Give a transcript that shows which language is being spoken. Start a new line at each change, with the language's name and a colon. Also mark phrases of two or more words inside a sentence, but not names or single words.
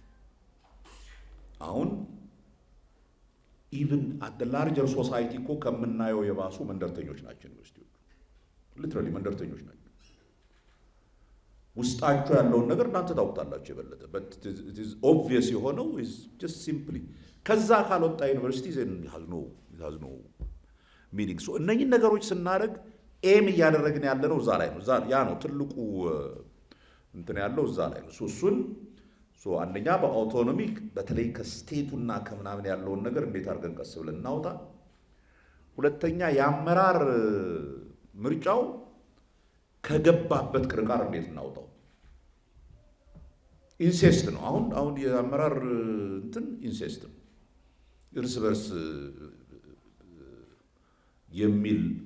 Amharic: አሁን
English: even at the larger society
Amharic: እኮ ከምናየው የባሱ መንደርተኞች ናቸው ዩኒቨርሲቲዎች። ሊትራሊ መንደርተኞች ናቸው። ውስጣቸው ያለውን ነገር እናንተ ታውቁታላችሁ የበለጠ
English: but it is obvious
Amharic: የሆነው
English: is just simply
Amharic: ከዛ ካልወጣ ዩኒቨርሲቲ
English: it has no meaning.
Amharic: so እነኚህ ነገሮች ስናደርግ ኤም እያደረግን ያለነው እዛ ላይ ነው። ያ ነው ትልቁ እንትን ያለው እዛ ላይ ነው። እሱን አንደኛ በአውቶኖሚ በተለይ ከስቴቱና ከምናምን ያለውን ነገር እንዴት አድርገን ቀስ ብለን እናውጣ። ሁለተኛ የአመራር ምርጫው ከገባበት ቅርቃር እንዴት እናውጣው። ኢንሴስት ነው አሁን የአመራር እንትን ኢንሴስት ነው። እርስ በርስ የሚል